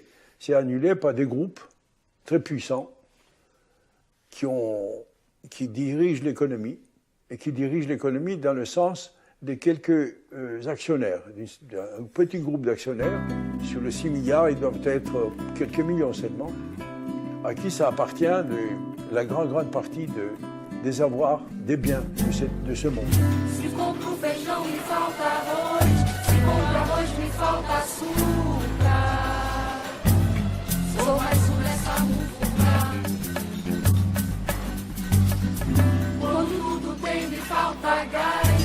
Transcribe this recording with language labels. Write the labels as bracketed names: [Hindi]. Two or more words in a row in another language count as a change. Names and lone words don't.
[French] C'est annulé par des groupes très puissants qui dirigent l'économie, et qui dirigent l'économie dans le sens de quelques actionnaires, un petit groupe d'actionnaires. Sur les 6 milliards, ils doivent être quelques millions seulement, à qui ça appartient la grande partie des avoirs, des biens de ce monde. [Portuguese] Se compro feijão, me falta arroz. Se compro arroz, me falta açúcar. Sou mais nessa mufuca. Quando tudo tem, me falta gás.